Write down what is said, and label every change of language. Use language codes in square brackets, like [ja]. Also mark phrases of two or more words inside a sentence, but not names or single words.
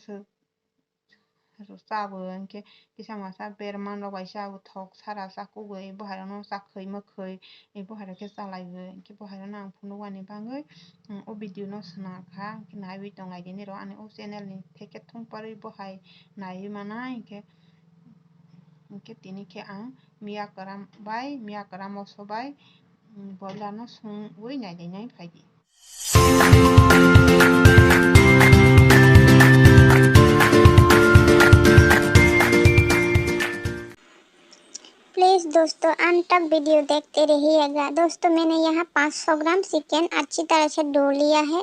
[trp] chabo hingke kisa masa berman rok bai chabo thok sara chakugoi bohairo no chakhoi mokhoi bohairo khe chalaibo hingke bohairo no ang phunukmani bagoi o video no swnamkha naiwi tonglai di niro ani o channel ni theke thongparoi bohai naiwi manai hingke tini khe ang miya kwram moso bai boiler no songui nailainai phaidi. [hi] प्लीज दोस्तों अंत तक वीडियो देखते रहिएगा। दोस्तों मैंने यहाँ 500 ग्राम चिकन अच्छी तरह से धो लिया है।